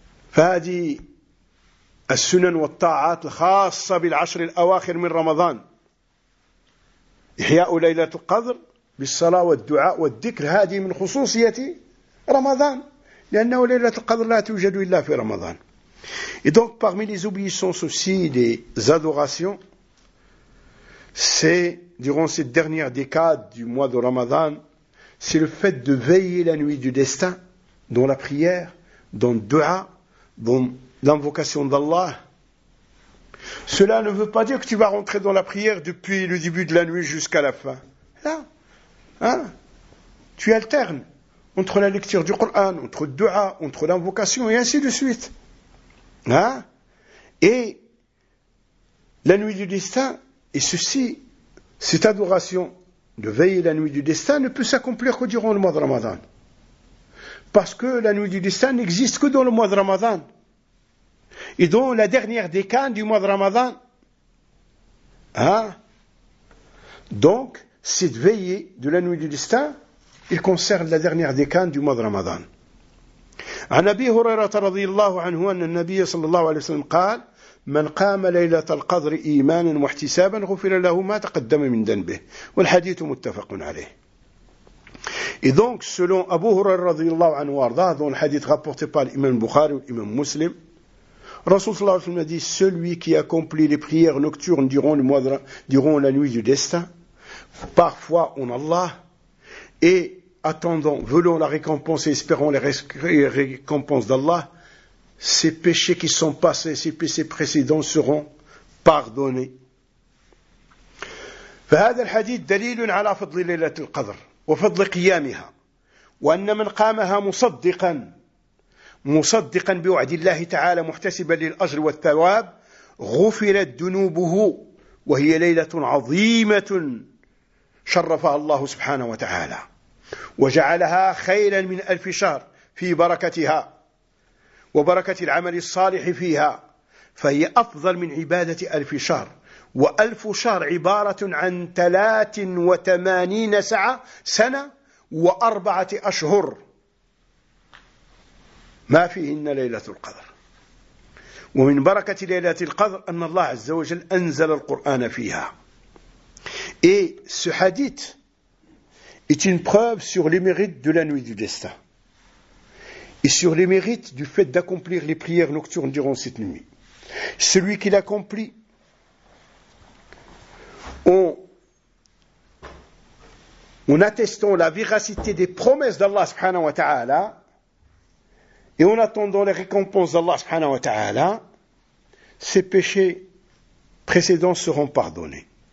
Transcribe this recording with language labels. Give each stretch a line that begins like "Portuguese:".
Arabic: فهذه السنن والطاعات الخاصة بالعشر الأواخر من رمضان، إحياء ليلة القدر بالصلاة والدعاء والذكر، هذه من خصوصية رمضان لأنه ليلة القدر لا توجد إلا في رمضان.
French: Et donc parmi les obéissances aussi, les adorations, c'est durant cette dernière décade du mois de Ramadan, c'est le fait de veiller la nuit du destin dans la prière, dans le dua, dans l'invocation d'Allah. Cela ne veut pas dire que tu vas rentrer dans la prière depuis le début de la nuit jusqu'à la fin. Là, hein, tu alternes entre la lecture du Coran, entre le dua, entre l'invocation et ainsi de suite. Hein? Et la nuit du destin, et ceci, cette adoration de veiller la nuit du destin ne peut s'accomplir que durant le mois de Ramadan. Parce que la nuit du destin n'existe que dans le mois de Ramadan. Et donc la dernière décade du mois de Ramadan, hein? Donc cette veillée de la nuit du destin, il concerne la dernière décade du mois de Ramadan.
Arabic: عن أبي هريرة رضي الله عنه أن النبي صلى الله عليه وسلم قال من قام ليلة القدر إيمانا واحتسابا غفر له ما تقدم من ذنبه والحديث متفق عليه.
French: Et donc selon Abu Hurayra رضي الله عنه وارضاه dans le hadith rapporté par l'imam Bukhari ou l'imam Muslim, Rasoul صلى الله عليه وسلم a dit celui qui accomplit les prières nocturnes durant la nuit du destin, parfois en Allah et attendant, voulant la récompense et espérant les récompenses d'Allah, ses péchés qui sont passés, ses péchés précédents seront pardonnés.
Arabic: فهذا الحديث دليل على فضل ليلة القدر وفضل قيامها وأن من قامها مصدقا بوعد الله تعالى محتسبا للأجر والثواب غفرت ذنوبه وهي ليلة عظيمة شرفها الله سبحانه وتعالى وجعلها خيرا من ألف شهر في بركتها وبركة العمل الصالح فيها فهي أفضل من عبادة ألف شهر وألف شهر عبارة عن 83 سنة وأربعة أشهر ما فيهن ليلة القدر ومن بركة ليلة القدر أن الله عز وجل أنزل القرآن فيها
French: إي سحديث est une preuve sur les mérites de la nuit du destin et sur les mérites du fait d'accomplir les prières nocturnes durant cette nuit. Celui qui l'accomplit en attestant la véracité des promesses d'Allah subhanahu wa ta'ala et en attendant les récompenses d'Allah subhanahu wa ta'ala, ses péchés précédents seront pardonnés.